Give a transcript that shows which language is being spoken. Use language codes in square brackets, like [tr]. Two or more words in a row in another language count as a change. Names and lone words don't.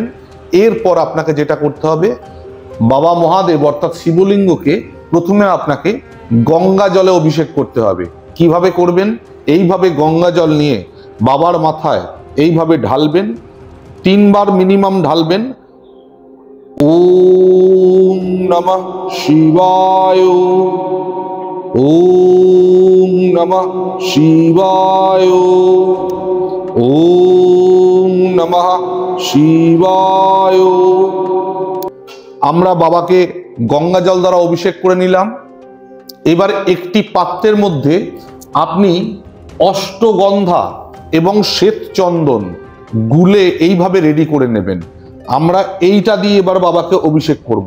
[bn] এরপর আপনাকে যেটা করতে হবে, বাবা মহাদেব অর্থাৎ শিবলিঙ্গকে প্রথমে আপনাকে গঙ্গা জলে অভিষেক করতে হবে। কিভাবে করবেন? এইভাবে গঙ্গা জল নিয়ে বাবার মাথায় এইভাবে ঢালবেন, 3 বার মিনিমাম ঢালবেন। [sa] ওম নমঃ শিবায়, ওম নমঃ শিবায়, ওম নমঃ শিবায়। [bn] আমরা বাবাকে গঙ্গা জল দ্বারা অভিষেক করে নিলাম। এবার একটি পাত্রের মধ্যে আপনি অষ্টগন্ধা এবং শ্বেত চন্দন গুলে এইভাবে রেডি করে নেবেন। আমরা এইটা দিয়ে এবার বাবাকে অভিষেক করব।